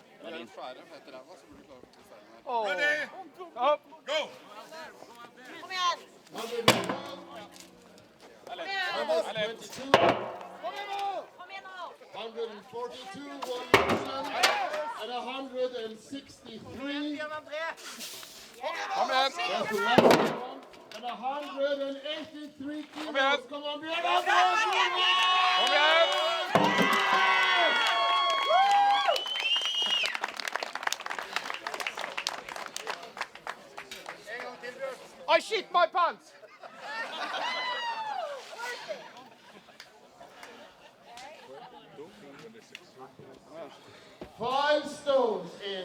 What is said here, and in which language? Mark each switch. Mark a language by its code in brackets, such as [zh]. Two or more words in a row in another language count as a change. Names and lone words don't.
[en] Oh. Ready? Up! Go! 122, 142, 100, and 163. [no] Kom igjen! [en] That's the last one. And 183 kilos. Come on, Bjørn! [no] Kom igjen! [en] I shit my pants! 5 stones in.